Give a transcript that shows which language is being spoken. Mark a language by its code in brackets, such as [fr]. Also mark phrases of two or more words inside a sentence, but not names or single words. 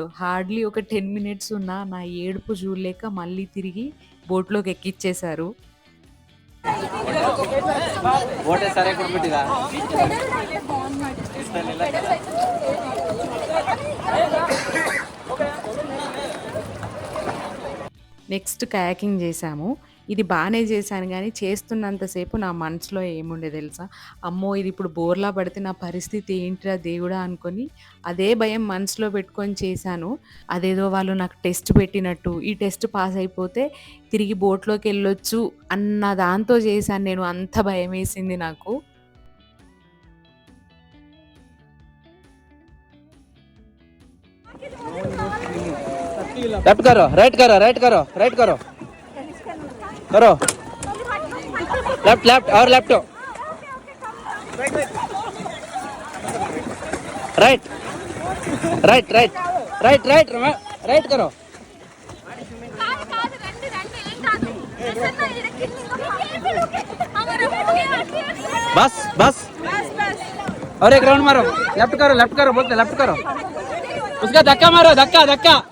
[te] హార్డ్‌లీ ఒక 10 మినిట్స్ ఉన్నా నా ఏడుపు చూడలేక మళ్ళీ తిరిగి బోట్‌లోకి ఎక్కిచ్చేశారు. [kn] ಬೋಟೆ ಸರಿಯಾಗಿ ಕೊಟ್ಬಿಟ್ಟಿದ [te] నెక్స్ట్ కయాకింగ్ చేశాము. ఇది బానే చేశాను గానీ, చేస్తున్నంతసేపు నా మనసులో ఏముండే తెలుసా? అమ్మో! ఇది ఇప్పుడు బోర్లా పడితే నా పరిస్థితి ఏంటిరా దేవుడా! అనుకోని అదే భయం మనసులో పెట్టుకొని చేశాను. అదేదో వాళ్ళు నాకు టెస్ట్ పెట్టినట్టు, ఈ [en] test pass [te] అయిపోతే తిరిగి బోట్‌లోకెళ్ళొచ్చు అన్న దాంతో చేశాను నేను. అంత భయమేసింది నాకు. [hi] लेफ्ट करो राइट करो राइट करो राइट करो करो [en] left left [hi] और लेफ्ट [en] right right right right right right [hi] करो बस बस और एक राउंड मारो लेफ्ट करो बोलते लेफ्ट करो उसका धक्का मारो धक्का धक्का